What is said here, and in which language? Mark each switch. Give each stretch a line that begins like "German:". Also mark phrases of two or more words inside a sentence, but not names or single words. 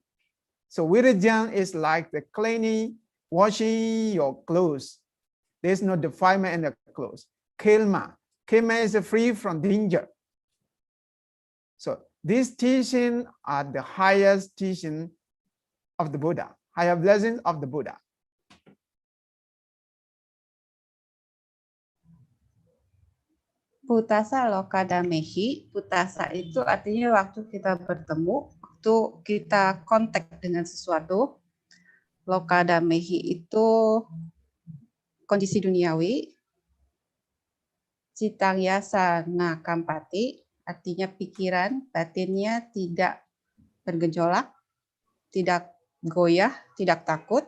English: So virijang is like the cleaning, washing your clothes. There's no defilement in the clothes. Kilma is free from danger. So these teachings are the highest teaching of the Buddha, higher blessings of the Buddha.
Pali: Puttasa loka dhammehi,
Indonesian: puttasa itu artinya waktu kita bertemu, waktu kita kontak dengan sesuatu.
Pali: Loka dhammehi
Indonesian: itu kondisi duniawi.
Pali: Citang yasa nakampati,
Indonesian: artinya pikiran, batinnya tidak bergejolak, tidak goyah, tidak takut.